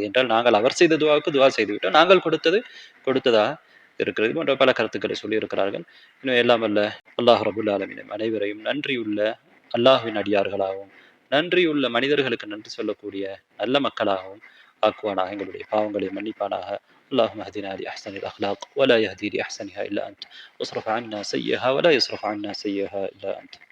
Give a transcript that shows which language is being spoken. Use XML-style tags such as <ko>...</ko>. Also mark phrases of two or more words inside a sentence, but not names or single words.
<ta>என்றால் நாங்கள் அவர் செய்த துஆவுக்கு துஆ செய்துவிட்டோம், நாங்கள் கொடுத்ததாக இருக்கிறது. போன்ற பல கருத்துக்களை சொல்லி இருக்கிறார்கள். இன்னும் எல்லாம் அல்ல அல்லாஹ்</ta> <ar>رب العالمين</ar> <ta>அனைவரையும் நன்றியுள்ள அல்லாஹ்வின் அடியார்களாகவும், நன்றியுள்ள மனிதர்களுக்கு நன்றி சொல்லக்கூடிய நல்ல மக்களாகவும் ஆக்குவானாக. எங்களுடைய பாவங்களை மன்னிப்பானாக.</ta> <ar>اللهم اهدنا لأحسن الأخلاق ولا يهدي لأحسنها إلا أنت، واصرف عنا سيئها ولا يصرف عنا سيئها إلا أنت.</ar>